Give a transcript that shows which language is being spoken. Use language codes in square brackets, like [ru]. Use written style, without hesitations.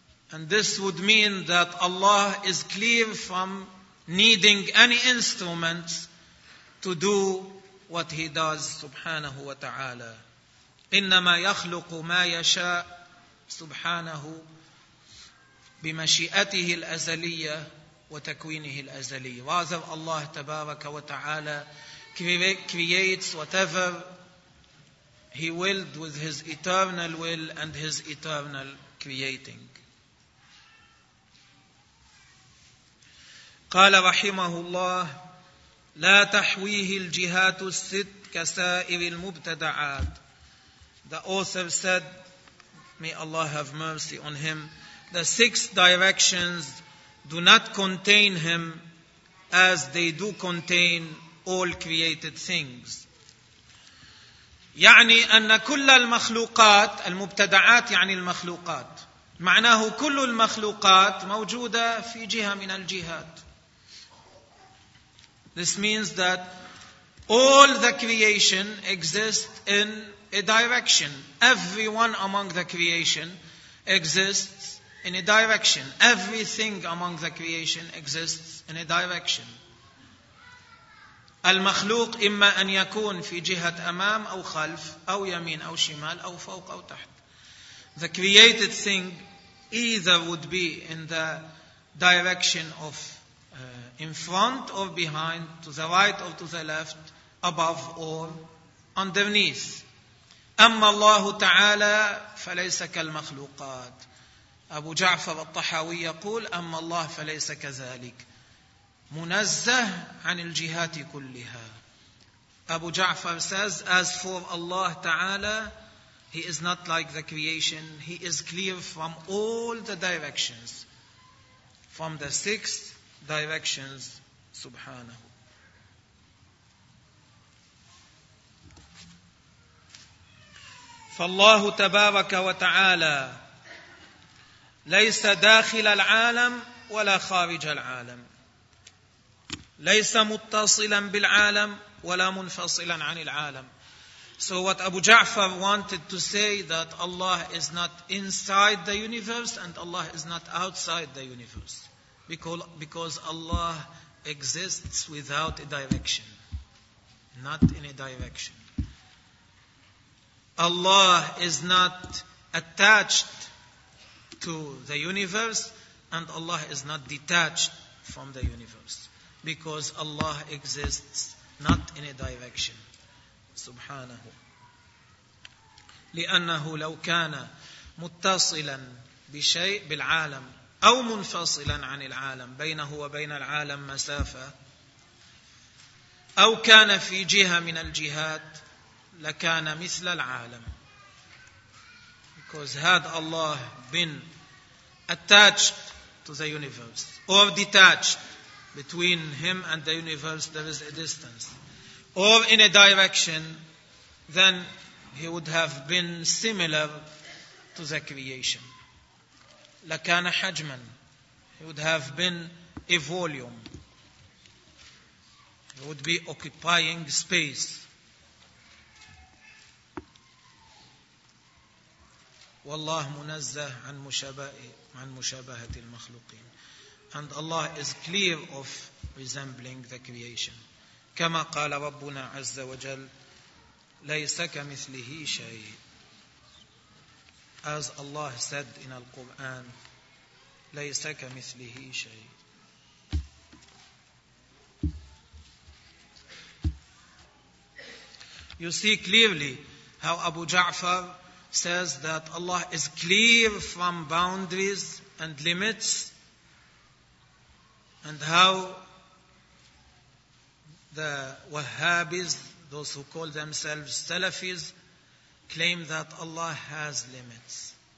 [en] And this would mean that Allah is clear from needing any instruments to do what He does, [ar] subhanahu wa ta'ala. إِنَّمَا يَخْلُقُ مَا يَشَاءُ سُبْحَانَهُ بِمَشِئَتِهِ الْأَزَلِيَّةِ وتكوينه الأزلي. [en] Rather, Allah [ar] تبارك وتعالى [en] creates whatever He willed with His eternal will and His eternal creating. [ar] قال رحمه الله لا تحويه الجهات الست كسائر المبتدعات. [en] The author said, may Allah have mercy on him, the six directions do not contain him as they do contain all created things. [ar] يعني أن كل المخلوقات المبتدعات يعني المخلوقات معناه كل المخلوقات موجودة في جهة من الجهات. [en] This means that all the creation exists in a direction. Everyone among the creation exists in a direction. Everything among the creation exists in a direction. [ar] المخلوق إما أن يكون في جهة أمام أو خلف أو يمين أو شمال أو فوق أو تحت. [en] The created thing either would be in the direction of in front or behind, to the right or to the left, above or underneath. [ar] أما الله تعالى فليس كالمخلوقات. أبو جعفر الطحاوي يقول أما الله فليس كذلك منزه عن الجهات كلها. [en] أبو جعفر says as for Allah Ta'ala He is not like the creation, He is clear from all the directions, from the six directions, subhanahu. [ar] فالله تبارك وتعالى ليس داخل العالم ولا خارج العالم، ليس متصلا بالعالم ولا منفصلا عن العالم. [en] So what Abu Ja'far wanted to say that Allah is not inside the universe and Allah is not outside the universe because Allah exists without a direction, not in a direction. Allah is not attached to the universe and Allah is not detached from the universe because Allah exists not in a direction. [ar] سبحانه لأنه لو كان متصلا بشيء بالعالم أو منفصلا عن العالم بينه وبين العالم مسافة أو كان في جهة من الجهات لكان مثل العالم. [en] Because had Allah been attached to the universe or detached between him and the universe there is a distance, or in a direction, then he would have been similar to the creation. [ar] لَكَانَ حَجْمًا. [en] He would have been a volume. He would be occupying space. [ar] والله منزه عن مشابهة المخلوقين. [en] And Allah is clear of resembling the creation. [ar] كما قال ربنا عز وجل ليس كمثله شيء. [en] As Allah said in the Quran, [ar] ليس كمثله شيء. [en] You see clearly how Abu Ja'far says that Allah is clear from boundaries and limits, and how the Wahhabis, those who call themselves Salafis, claim that Allah has limits.